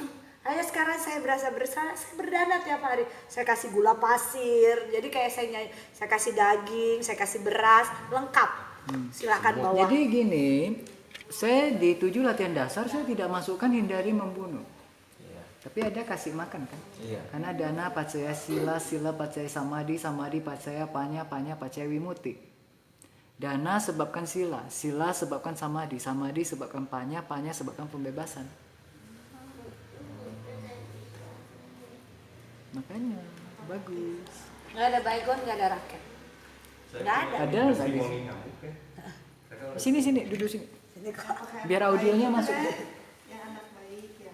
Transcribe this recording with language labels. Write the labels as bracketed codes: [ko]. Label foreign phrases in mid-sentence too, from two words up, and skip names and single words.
[id] Hanya sekarang saya berasa bersalah, saya berdana tiap hari. Saya kasih gula pasir, jadi kayak saya kasih daging, saya kasih beras, lengkap. Silakan bawa. Jadi gini, saya di 7 latihan dasar saya tidak masukkan hindari membunuh. Tapi ada kasih makan kan? [pi] Karena dana pacaya sila pacaya samadhi pacaya panya pacaya wimuti. [id] Dana sebabkan sila sebabkan samadhi sebabkan panya sebabkan pembebasan. Makanya bagus. Nggak ada baygon, nggak ada raket. Nggak ada. Ada tadi. Sini duduk sini. Biar audionya masuk. Yang anak baik ya.